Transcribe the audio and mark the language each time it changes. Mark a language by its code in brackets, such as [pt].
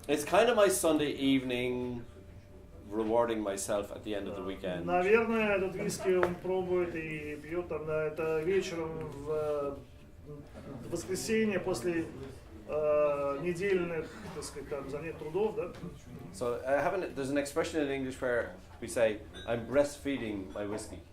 [en] It's kind of my Sunday evening, rewarding myself at the end of the weekend. [ru] Наверное, этот виски он пробует и пьет там, да, это вечером в воскресенье после недельных, так сказать, там, занятий трудов, да? [en] So there's an expression in English where we say, "I'm breastfeeding my whiskey."